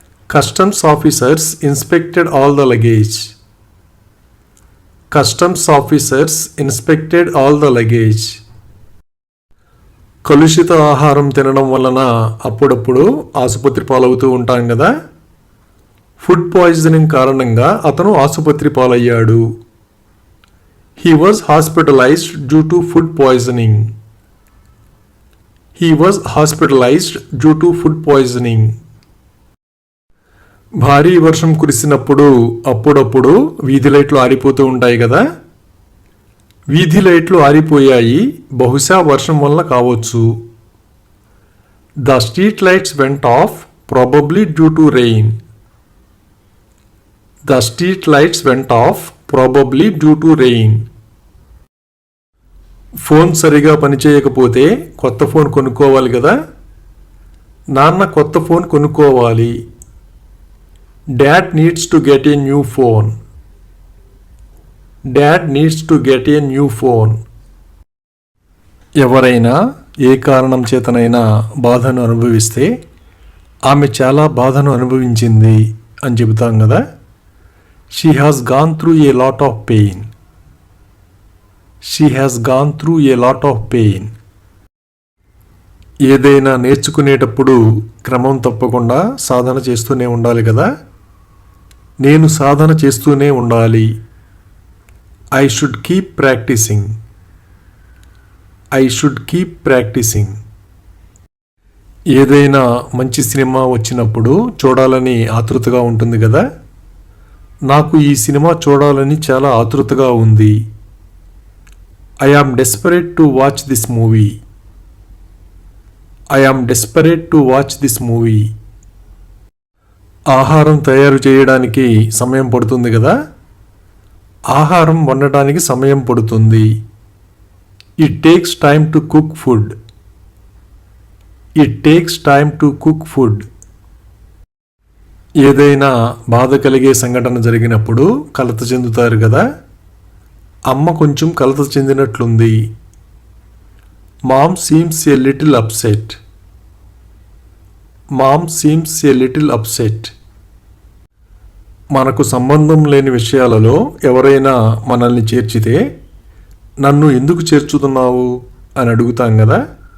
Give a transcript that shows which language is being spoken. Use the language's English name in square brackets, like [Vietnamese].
[English] Customs officers inspected all the luggage. Customs officers inspected all the luggage. [Telugu] కలుషిత ఆహారం తినడం వలన అప్పుడప్పుడు ఆసుపత్రి పాలవుతూ ఉంటాం కదా. ఫుడ్ పాయిజనింగ్ కారణంగా అతను ఆసుపత్రి పాలయ్యాడు. [English] He was hospitalized due to food poisoning. He was hospitalized due to food poisoning. [Telugu] భారీ వర్షం కురిసినప్పుడు అప్పుడప్పుడు వీధి లైట్లు ఆరిపోతూ ఉంటాయి కదా. వీధి లైట్లు ఆరిపోయాయి, బహుశా వర్షం వల్ల కావచ్చు. [English] The street lights went off, probably due to rain. The street lights went off, probably due to rain. [Telugu] Phone సరిగా పనిచేయకపోతే కొత్త ఫోన్ కొనుక్కోవాలి కదా. నాన్న కొత్త ఫోన్ కొనుక్కోవాలి. [English] Dad needs to get a new phone. Dad needs to get a new phone. [Telugu] ఎవరైనా ఏ కారణం చేతనైనా బాధను అనుభవిస్తే ఆమె చాలా బాధను అనుభవించింది అని చెబుతాం కదా. [English] She has gone through a lot of pain. She has gone through a lot of pain. [Telugu] ఏదైనా నేర్చుకునేటప్పుడు క్రమం తప్పకుండా సాధన చేస్తూనే ఉండాలి కదా. నేను సాధన చేస్తూనే ఉండాలి. [English] I should keep practicing. I should keep practicing. [Telugu] ఏదైనా మంచి సినిమా వచ్చినప్పుడు చూడాలని ఆతృతగా ఉంటుంది కదా. నాకు ఈ సినిమా చూడాలని చాలా ఆతృతగా ఉంది. [English] I am desperate to watch this movie. I am desperate to watch this movie. [Telugu] ఆహారం తయారు చేయడానికి సమయం పడుతుంది కదా. ఆహారం వండటానికి సమయం పడుతుంది. [English] It takes time to cook food. It takes time to cook food. [Telugu] ఏదైనా బాధ కలిగే సంఘటన జరిగినప్పుడు కలత చెందుతారు కదా. అమ్మ కొంచెం కలత చెందినట్లుంది. [English] Mom seems a little upset. Mom seems a little upset. [Telugu] మనకు సంబంధం లేని విషయాలలో ఎవరైనా మనల్ని చేర్చితే నన్ను ఎందుకు చేర్చుతున్నావు అని అడుగుతాం కదా.